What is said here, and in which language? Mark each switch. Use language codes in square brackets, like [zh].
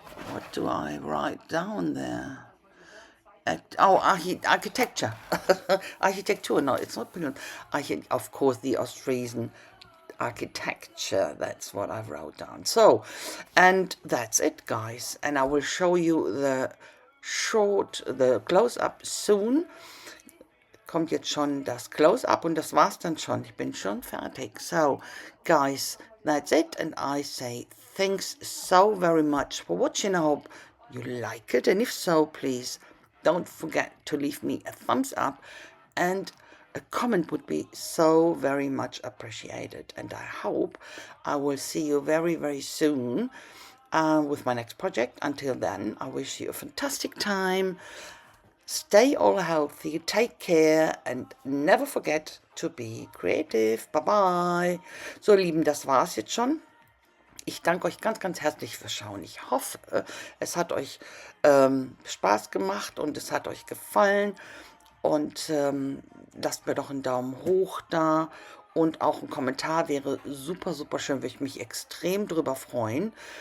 [en] What do I write down there? Architecture. Architecture, no, it's not brilliant. Of course, the Ostfriesen architecture, that's what I wrote down. So, and that's it, guys. And I will show you the Close-Up soon. [de] Kommt jetzt schon das Close-Up und das war's dann schon. Ich bin schon fertig. [en] So, guys, that's it. And I say thanks so very much for watching. I hope you like it. And if so, please don't forget to leave me a thumbs up and a comment would be so very much appreciated. And I hope I will see you very, very soon with my next project. Until then, I wish you a fantastic time. Stay all healthy, take care, and never forget to be creative. Bye bye. [de] So, ihr Lieben, das war's jetzt schon. Ich danke euch ganz, ganz herzlich fürs Schauen. Ich hoffe, es hat euch Spaß gemacht und es hat euch gefallen. Und lasst mir doch einen Daumen hoch da. Und auch ein Kommentar wäre super, super schön. Würde ich mich extrem drüber freuen.